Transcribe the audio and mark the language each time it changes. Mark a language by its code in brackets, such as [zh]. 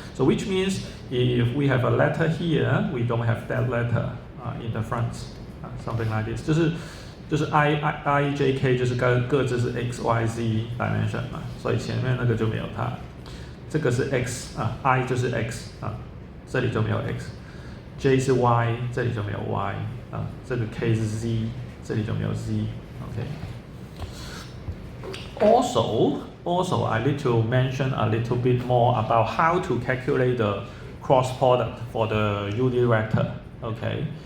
[en] So which means if we have a letter here, we don't have that letter in the front, something like this. [zh] 就是 I J K 就是各自是 X Y Z dimension 嘛，所以前面那个就没有它。这个是 X I 就是 X 这里就没有 X。J 是 Y， 这里就没有 Y 这个 K 是 Z， 这里就没有 Z。Okay。 [en] Also, I need to mention a little bit more about how to calculate the cross product for the unit vector. [zh] Okay.